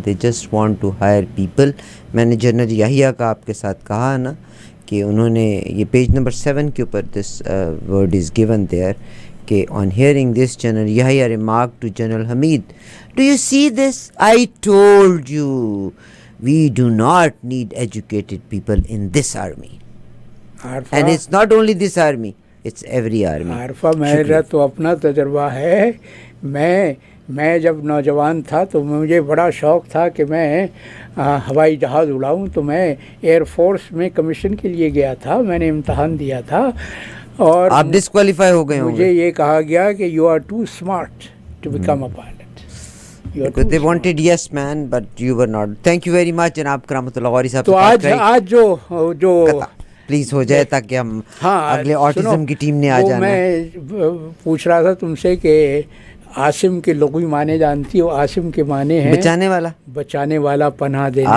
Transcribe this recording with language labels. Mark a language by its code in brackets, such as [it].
[en] They just want to hire people. [ur] میں نے general یحییٰ کا آپ کے ساتھ کہا نا کہ انہوں نے یہ پیج نمبر 7 کے اوپر [en] This word is given there کہ on hearing this general Yahya remark to general Hamid, do you see this? I told you we do not need educated people in this army. And it's not only this army, it's every army. [ur] Arifa میرا تو اپنا تجربہ ہے. میں جب نوجوان تھا تو مجھے بڑا شوق تھا کہ میں ہوائی جہاز اڑاؤں, تو میں ایئر فورس میں کمیشن کے لیے گیا تھا. میں نے امتحان دیا تھا اور آپ ڈسکوالیفائی ہو گئے. مجھے یہ کہا گیا کہ [en] you are too smart to become a pilot. They wanted yes man but you were not. Thank you very much جناب کرامت اللہ غوری صاحب. [ur] تو آج جو پلیز ہو جائے تاکہ ہم اگلے آٹزم کی ٹیم نے آ جانا. میں پوچھ رہا تھا تم سے کہ عاصم کے لغوی معنی جانتی ہو؟ عاصم کے معنی ہیں بچانے والا, پناہ دینے والا,